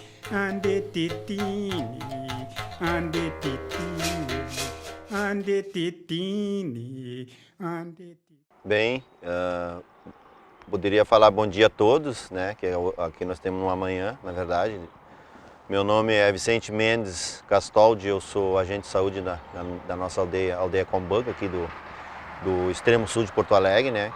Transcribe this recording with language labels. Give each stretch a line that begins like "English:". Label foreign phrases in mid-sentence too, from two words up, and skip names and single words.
Portuguese: ande titini, ande titini, ande titini, ande titini. Bem, poderia falar bom dia a todos, né? Que aqui nós temos uma manhã, na verdade. Meu nome é Vicente Mendes Castoldi, eu sou agente de saúde da nossa aldeia Combanga, aqui do extremo sul de Porto Alegre, né?